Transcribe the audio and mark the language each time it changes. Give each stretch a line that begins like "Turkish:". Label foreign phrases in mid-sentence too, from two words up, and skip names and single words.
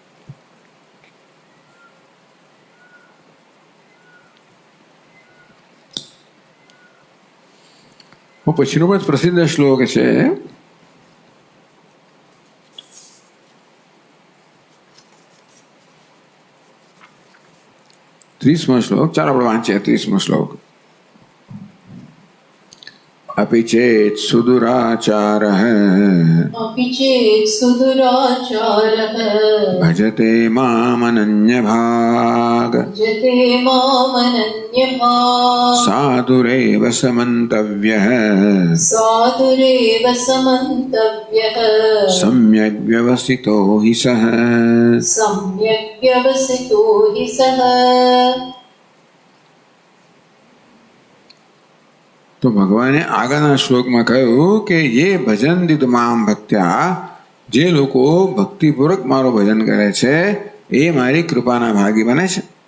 Gujarati: પછીનો પણ પ્રસિદ્ધ શ્લોક છે. 30મો શ્લોક. ચાલો આપણે વાંચીએ 30મો શ્લોક.
Sanskrit: अपि चेत् सुदुराचारः भजते मामनन्यभाग साधुरेव समन्तव्यः सम्यग् व्यवसितो हि सः.
Gujarati: તો ભગવાને આગળના શ્લોકમાં કહ્યું કે
Sanskrit: जे भजन दीध माम भक्त्या,
Gujarati: જે લોકો ભક્તિપૂર્વક મારું ભજન કરે છે એ મારી કૃપાના ભાગી બને છે.